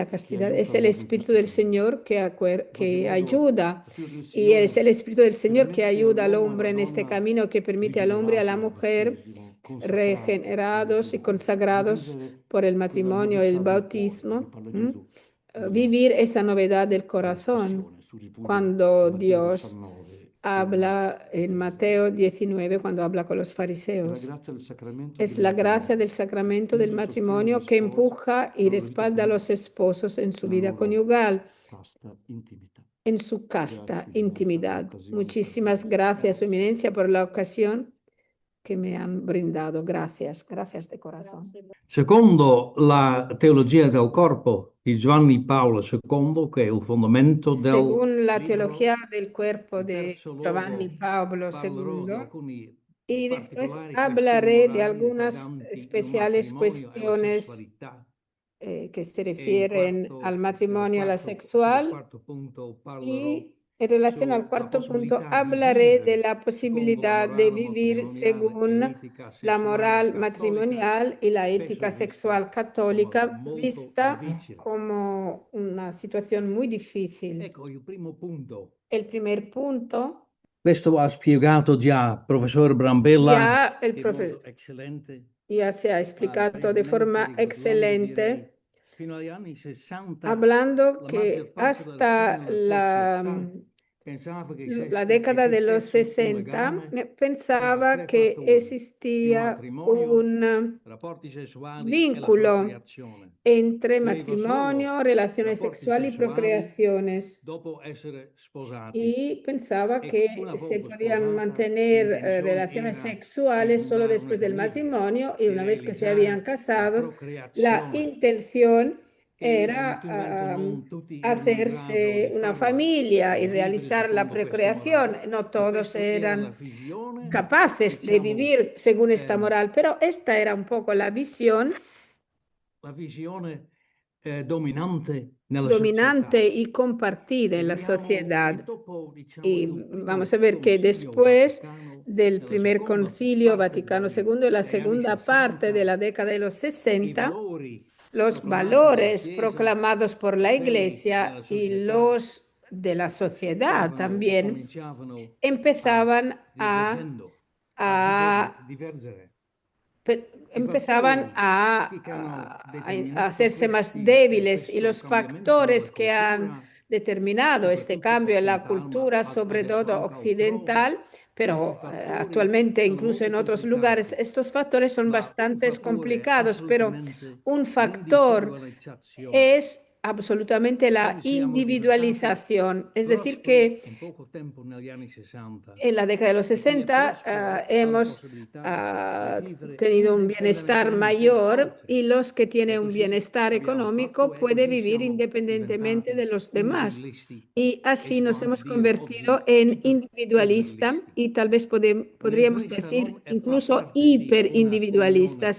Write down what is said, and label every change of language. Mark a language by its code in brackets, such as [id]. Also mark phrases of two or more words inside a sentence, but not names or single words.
[it] che [es] castidad es [it] aiuta [es] el [it] l'uomo in [es] Espíritu [it] questo [es] del [it] cammino. [es] Señor [it] In qualche [es] que [it] modo [es] ayuda, [it] lo Spirito del [es] y es [it] Signore [es] el Espíritu del Señor que [it] permette [es] ayuda al [it] all'uomo e [es] hombre [it] alla [es] en este [it] donna [es] camino, que permite al hombre y a la [it] rigenerati dal [es] mujer [it] battesimo, consacrati al [es] regenerados y [it] matrimonio, di [es] consagrados [it] vivere [es] por el [it] quella [es] matrimonio, el [it] novità del cuore di cui [es] bautismo, [it] parla Gesù [es] vivir esa novedad del corazón. [it] nell'espressione sul ripudio [es] Cuando [it] di Matteo [es] Dios [it] 19 con [es] habla en [it] farisei. [es] Mateo 19, cuando habla con los [it] È la [es] fariseos. [it] grazia del sacramento [es] Es [it] del [es] la gracia del [it] matrimonio che [es] sacramento del [it] spinge e sostiene gli [es] matrimonio que [it] sposi [es] empuja y [it] nella loro vita [es] respalda a los [it] coniugale, [es] esposos en su [it] nella [es] vida [it] loro [es] conyugal, [it] casta intimità. [es] en su casta [it] Grazie, Eminenza, per [es] intimidad. [it] l'occasione per [es] Muchísimas gracias, Su Eminencia, por la ocasión que me han brindado. Gracias, gracias de corazón. [it] Secondo la teologia del corpo di Giovanni Paolo II, che è il fondamento del [es] Según la [it] libro, [es] teología del cuerpo [it] in [es] de [it] terzo [es] Giovanni [it] luogo [es] Pablo [it] parlerò di [es] II, [it] alcuni [es] y después [it] particolari questioni [es] hablaré de [it] morali [es] algunas [it] riguardanti il [es] especiales [it] matrimonio e la [es] cuestiones [it] sessualità. [es] que se [it] E [es] refieren al matrimonio, a la [it] sul [es] sessual, [it] quarto punto parlerò [es] y en relación al [it] sulla [es] cuarto punto [it] possibilità di [es] hablaré de [it] vivere [es] la [it] secondo la [es] posibilidad de [it] morale [es] vivir [it] matrimoniale e [es] según [it] l'etica [es] la [it] sessuale [es] moral [it] cattolica, [es] matrimonial y la [it] spesso [es] ética [it] vista [es] sexual [it] come [es] católica, [it] molto [es] vista [it] difficile. [es] como una situación muy difícil. [it] Ecco il primo punto. [es] El primer punto, [it] Questo ha spiegato già il professor Brambilla [es] ya el [it] in [es] profe- [it] modo eccellente, [es] ya se ha explicado de forma [it] riguardando, direi, [es] excelente, [it] fino agli anni 60, [es] hablando [it] la maggior [es] que [it] parte delle [es] hasta [it] persone nella società pensava che [es] la década de los [it] esistesse un [es] 60 [it] legame [es] pensaba [it] tre [es] que [it] fattori: il [es] existía [it] matrimonio, [es] un [it] rapporti sessuali e la [es] vínculo [it] procreazione. [es] entre [it] Si aveva [es] matrimonio, [it] solo [es] relaciones [it] rapporti [es] sexuales y [it] sessuali [es] procreaciones. [it] dopo essere sposati. [es] Y pensaba [it] E [es] que [it] una [es] se [it] volta [es] podían [it] sposata, [es] mantener [it] l'intenzione [es] relaciones [it] era [es] sexuales [it] di [es] solo [it] fondare una [es] después del [it] famiglia, [es] matrimonio y [it] di [es] una vez que se habían [it] realizzare la [es] casados, la [it] procreazione. [es] intención [it] E [es] era [it] naturalmente non tutti erano in grado [es] hacerse [it] di [es] una [it] farlo, [es] familia y [it] di vivere [es] realizar la [it] secondo questa [es] procreación. [it] morale, [es] No [it] e [es] todos [it] questa era la [es] eran [it] visione, [es] capaces de [it] diciamo, [es] vivir según esta moral, pero esta era un poco la visión [it] la visione dominante nella [es] dominante [it] società. [es] y compartida [it] E [es] en la [it] vediamo che [es] sociedad. [it] dopo, diciamo, [es] Y [it] il [es] vamos [it] primo [es] a ver que [it] concilio [es] después [it] Vaticano, [es] del [it] nella [es] primer [it] seconda [es] concilio [it] parte [es] Vaticano II y la [it] degli anni [es] segunda parte de [it] 60, [es] la década de los [it] i [es] 60, [it] valori [es] los [it] proclamati dalla [es] valores [it] Chiesa [es] proclamados por [it] e [es] la [it] quelli della [es] Iglesia y [it] società [es] los de la sociedad también [it] cominciavano a [es] empezaban a [it] divergendo. a divergere. [es] empezaban a hacerse más débiles, y los factores que han determinado este cambio en la cultura, sobre todo occidental, pero actualmente incluso en otros lugares, estos factores son bastante complicados, pero un factor es absolutamente la individualización, es decir, que [it] in poco tempo negli anni 60 [es] en la década de los 60 hemos tenido un bienestar mayor, y los que tienen un bienestar económico pueden vivir independientemente de los demás. Y así nos hemos convertido en individualistas, y tal vez podríamos decir incluso hiperindividualistas.